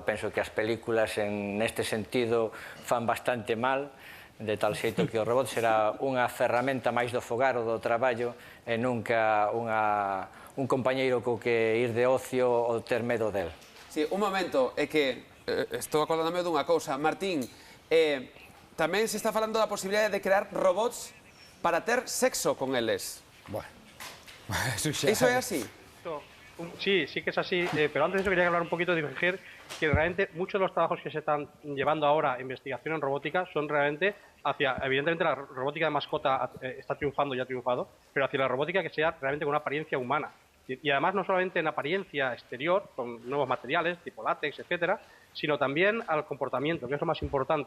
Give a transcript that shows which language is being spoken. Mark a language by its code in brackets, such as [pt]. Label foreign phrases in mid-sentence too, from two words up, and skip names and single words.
[gl] Penso que as películas neste sentido fan bastante mal, de tal xeito que o robot será unha ferramenta máis do fogar ou do traballo e nunca un compañeiro co que ir de ocio ou ter medo del. Sí, un momento, é que estou acordándome dunha cousa. Martín, tamén se está falando da posibilidade de crear robots para ter sexo con eles. [es] Bueno, eso [gl] Iso é así? [es] Sí, sí que es así, pero antes de eso quería hablar un poquito de divergir, que realmente muchos de los trabajos que se están llevando ahora, investigación en robótica, son realmente hacia, evidentemente la robótica de mascota está triunfando y ha triunfado, pero hacia la robótica que sea realmente con una apariencia humana. Y además no solamente en apariencia exterior, con nuevos materiales, tipo látex, etcétera, sino también al comportamiento, que es lo más importante.